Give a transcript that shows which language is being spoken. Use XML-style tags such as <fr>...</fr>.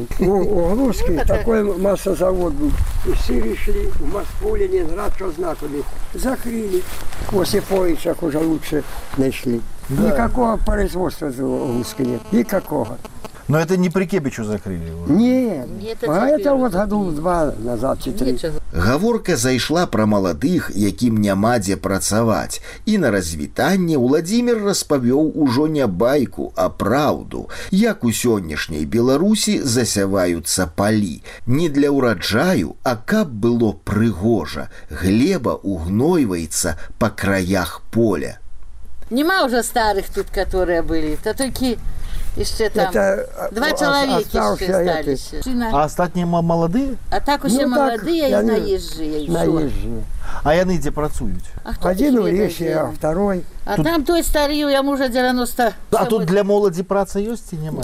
<ru>У Галузки такой массозавод был. И все пришли в Москву, Ленинград, что знакомы. Закрыли. После поисков уже лучше нашли. Да. Никакого производства в Галузке нет. Никакого. Но это не при Кебічу закрылі? Нет. А это вот году 2 назад, 4.</ru> <be>Гаворка зайшла пра маладых, якім няма дзе працаваць. І на развітанне Уладзімір распавёў ужо не байку, а праўду. Як у сённяшняй Беларусі засяваюцца палі. Не для ўраджаю, а каб было прыгожа. Глеба ўгнойваецца па краях поля. Нема ўжо старых тут, каторыя былі. Та толькі...</be> <ru>Еще там это, два человеки еще остались. А остатние молодые? А так уже ну, молодые так, и наезжие. Наезжие.</ru> <be>А яны</be> <ru>где</ru> <be>працуют?</be> <ru>Один у Реси, а второй. А тут... там той старый, я мужа 90.</ru> <be>А тут для молоди праца есть и нема?</be>